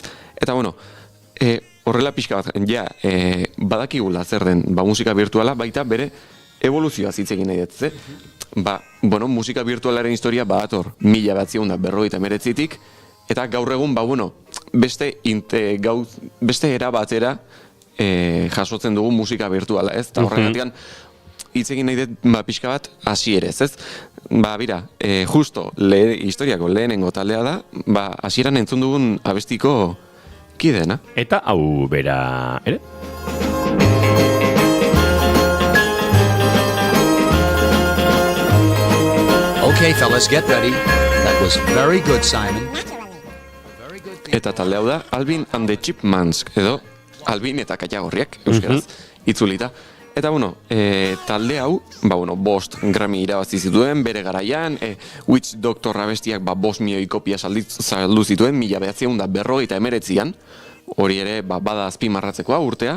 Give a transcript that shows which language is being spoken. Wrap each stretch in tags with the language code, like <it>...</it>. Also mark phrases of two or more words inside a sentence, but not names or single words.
<eu>Eta, horrela pixka bat, badakigula zer den musika virtuala, baita bere evoluzioa zitzegin nahi dut, musika virtualaren historia badator 1950tik, eta gaur egun, beste era batera jasotzen dugu musika virtuala, ez? Eta horregatik hitz egin nahi dut pixka bat hasierez, ez? Bira, justo historiako lehenengo taldea da, hasieran entzun dugun abestiko kideena. Eta hau bera, ere?</eu> <en>Okay, fellas, get ready. That was very good, Simon.</en> <eu>Eta talde hau da, Alvin and the Chipmunks, edo Alvin eta Katagorriak, euskaraz, itzulita. Eta, talde hau, 5 Grammy irabazi zituen, bere garaian, Witch Doctor abestiak 5 milioi kopia saldu zituen, 1959an, hori ere, bada azpimarratzekoa urtea.</eu>